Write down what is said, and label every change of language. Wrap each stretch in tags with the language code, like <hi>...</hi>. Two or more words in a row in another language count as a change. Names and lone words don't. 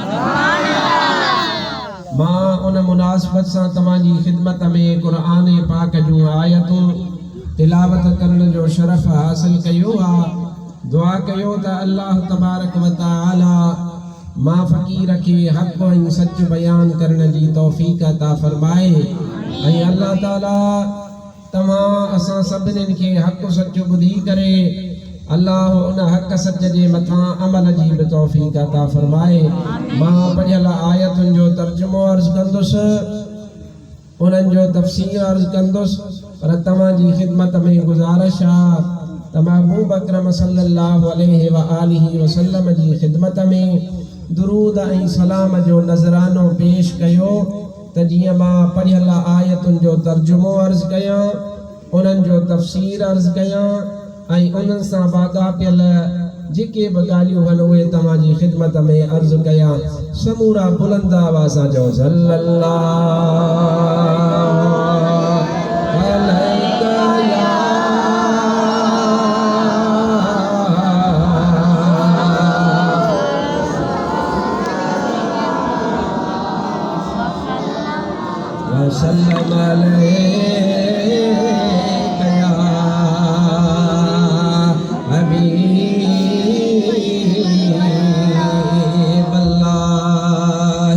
<sd>मां उन मुनासिबत सां तव्हांजी ख़िदमत में क़ुरान पाक जूं आयतूं तिलावत करण जो शरफ़ हासिल कयो आहे। दुआ कयो त</sd> <ar>الله تبارك وتعالى</ar> <sd>मां फ़कीर खे हक़ ऐं सच बयान करण जी तौफ़ीक़ अता फ़रमाए ऐं अल्लाह ताला तव्हां असां सभिनीनि खे हक़ सच ॿुधी करे अल्लाह उन हक़ सच जे मथां अमल जी बि तौफ़ीक़ अता फरमाए। मां पढ़ियल आयतुनि जो तर्जुमो अर्ज़ कंदुसि, उन्हनि जो तफ़सीर अर्ज़ कंदुसि, पर तव्हांजी ख़िदमत में गुज़ारिश आहे त महबूब अकरम</sd> <ar>صلى الله عليه وآله وسلم</ar> <sd>जी ख़िदमत में दुरूद ऐं सलाम जो नज़रानो पेश कयो त जीअं मां पढ़ियल आयतुनि जो तर्जुमो अर्ज़ कयां, उन्हनि जो तफ़सीर अर्ज़ कयां ऐं उन्हनि सां वाक़ापियल जेके बि ॻाल्हियूं आहिनि उहे तव्हांजी ख़िदमत में अर्ज़ कयां। समूरा बुलंद आवाज़ सां चओ</sd> <ar>صلى الله عليك يا وسلم عليك يا حبيب الله.</ar>